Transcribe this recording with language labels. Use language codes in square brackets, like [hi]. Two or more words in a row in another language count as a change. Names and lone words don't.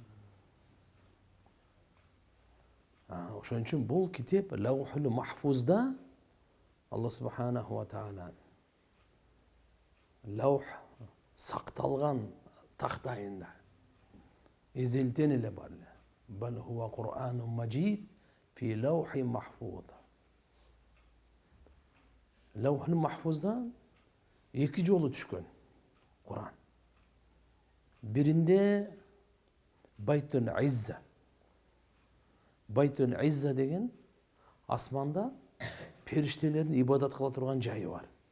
[ky] Ошон үчүн бул китеп Лаухул Махфузда [ar] الله سبحانه وتعالى [ky] лаух сакталган тактайында эзелтен эле бар эле. [ar] بل هو قرآن مجيد في لوح محفوظ. [ky] Лаухул Махфузда 2 жолу түшкөн Кур'ан. Биринде Байтул Изза. Байтул Изза деген асманда периштелердин ибадат кыла турган жайы бар.